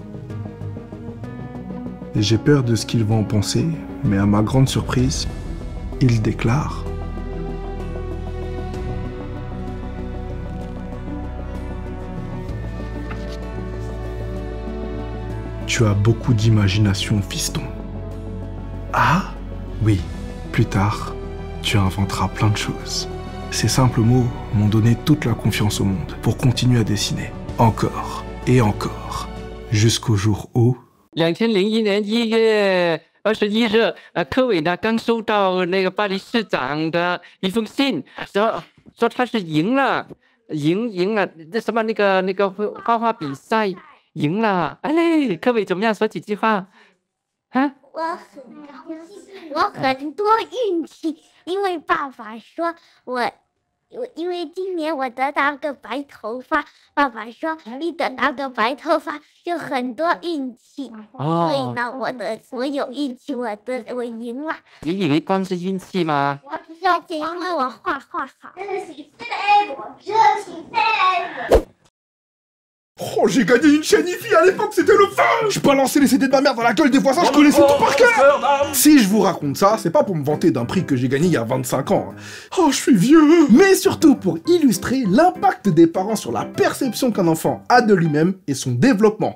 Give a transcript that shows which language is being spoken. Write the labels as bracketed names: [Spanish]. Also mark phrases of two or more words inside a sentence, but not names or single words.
[French] J'ai peur de ce qu'il va en penser, mais à ma grande surprise, il déclare: Tu as beaucoup d'imagination, fiston. Ah, oui, plus tard, tu inventeras plein de choses. Ces simples mots m'ont donné toute la confiance au monde pour continuer à dessiner, encore et encore, jusqu'au jour où... [Chinese] 2001 年1月21日，科伟呢刚收到那个巴黎市长的一封信，说他是赢了那什么那个画画比赛赢了。哎嘞，科伟怎么样？说几句话啊？我很多运气，因为爸爸说因为今年我得到个白头发，爸爸说你得到个白头发就很多运气，所以呢，我有运气，我赢了。你以为光是运气吗？而且因为我画好。 [French] Oh, j'ai gagné une chaîne IFI à l'époque, c'était le fun! Je balançais les CD de ma mère dans la gueule des voisins, je connaissais tout par cœur! Si je vous raconte ça, c'est pas pour me vanter d'un prix que j'ai gagné il y a 25 ans. Oh, je suis vieux! Mais surtout pour illustrer l'impact des parents sur la perception qu'un enfant a de lui-même et son développement.